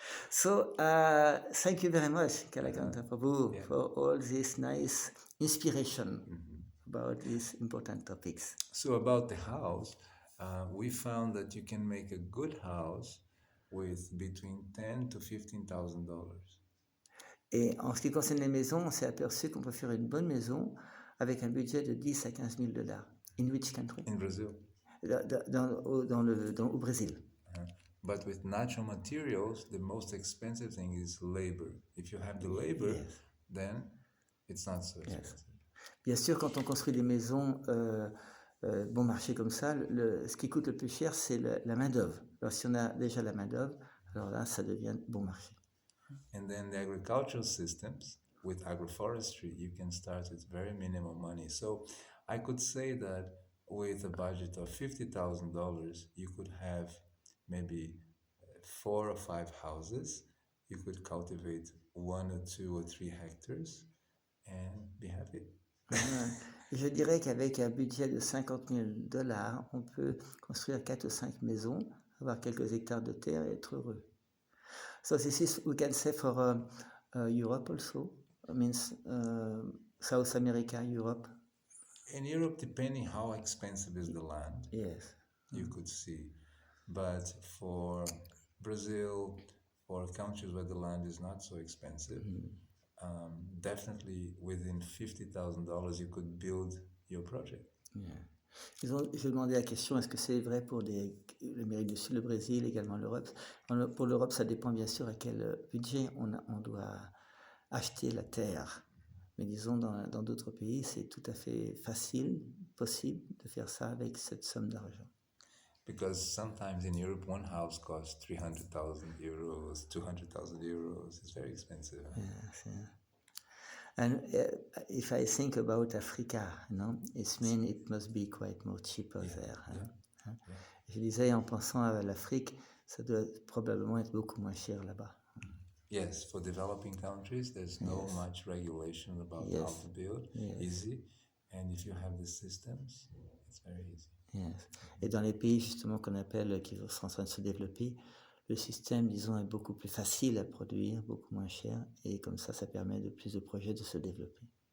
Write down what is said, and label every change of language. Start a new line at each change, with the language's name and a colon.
English: So thank you very much, Kalakantha Prabhu, for all this nice inspiration about these important topics. So about the house, we found that you can make a good house with between $10,000 to $15,000.
French: Et en ce qui concerne les maisons, on s'est aperçu qu'on peut faire une bonne maison avec un budget de 10 à 15 000 $.
English: In which country? In Brazil.
French: Au Brésil.
English: But with natural materials, the most expensive thing is labor. If you have the labor, then it's not so expensive.
French: Bien sûr, quand on construit des maisons bon marché comme ça, ce qui coûte le plus cher, c'est la main-d'œuvre. Alors, si on a déjà la main-d'œuvre, alors là, ça devient bon marché.
English: And then the agricultural systems, with agroforestry, you can start with very minimum money. So I could say that with a budget of $50,000, you could have maybe 4 or 5 houses. You could cultivate 1 or 2 or 3 hectares and be happy.
French: Je dirais qu'avec un budget de $50,000, on peut construire 4 ou 5 maisons, avoir quelques hectares de terre et être heureux.
English: So this is, we can say for Europe also, means South America, Europe. In Europe, depending how expensive is the land, Yes. you could see. But for Brazil, for countries where the land is not so expensive, definitely within $50,000, you could build your project. Yeah.
French: J'ai demandé la question, est-ce que c'est vrai pour l'Amérique du Sud, le Brésil, également l'Europe? Pour l'Europe, ça dépend bien sûr à quel budget on doit acheter la terre. Mais disons, dans d'autres pays, c'est tout à fait facile, possible de faire ça avec cette somme d'argent.
English: Because sometimes in Europe, one house costs 300,000 euros, 200,000 euros. It's very expensive. Yes, yeah. And if I think about Africa, it means it must be quite more cheaper there. Yeah.
French: Je disais, en pensant à l'Afrique, ça doit probablement être beaucoup moins cher là-bas.
English: Yes, for developing countries, there's no much regulation about how to build. Easy. And if you have the systems, it's very easy. Yes.
French: Et dans les pays justement qu'on appelle, qui sont en train de se développer, le système, disons, est beaucoup plus facile à produire, beaucoup moins cher, et comme ça permet de plus de projets de se développer.